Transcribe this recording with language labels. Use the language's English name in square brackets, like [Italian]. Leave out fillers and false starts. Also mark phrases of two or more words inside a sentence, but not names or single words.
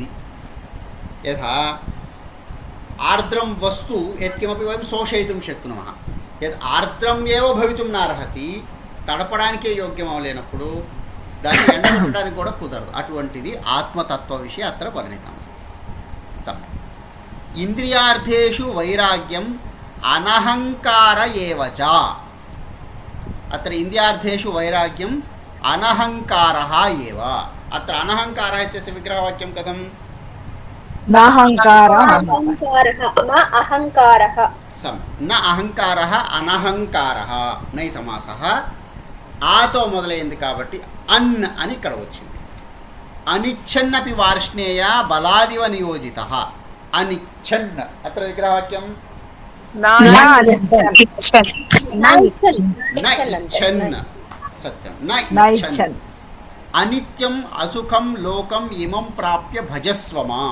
[Sanskrit] యథా ఆర్ద్రం వస్తు యత్కిమపి వయం శోషయితుం శక్నుమః, యద్ ఆర్ద్రం ఏవ భవితుం నార్హతి, [Telugu] తడపడానికే యోగ్యం అవలేనప్పుడు దాన్ని ఎండబెట్టడానికి కూడా కుదరదు। [Sanskrit] అటువంటిది ఆత్మతత్వ విషయ అత్ర పరిణితమస్తి। సమ్యక్ ఇంద్రియార్థేషు వైరాగ్యం అనహంకార ఏవచ। అత్ర ఇంద్రియార్థేషు వైరాగ్యం అనహంకారः एव। अत्र अनहंकारः इत्यस्य विग्रहवाक्यं कथं? नाहंकारः न अहंकारः। न अहंकारः అనహంకారः నై సమాసः [Telugu] ఆతో మొదలైంది కాబట్టి అన్ అని ఇక్కడ వచ్చింది। [Sanskrit] అనిచ్ఛన్నపి వార్ష్ణేయ బలాదివ నియోజితః అనిచ్ఛన్ అత్ర విగ్రహవాక్యం న ఇచ్ఛన్ సత్యం న ఇచ్ఛన్ అనిత్యం అసుఖం లోకం ఇమం ప్రాప్య భజస్వ మాం।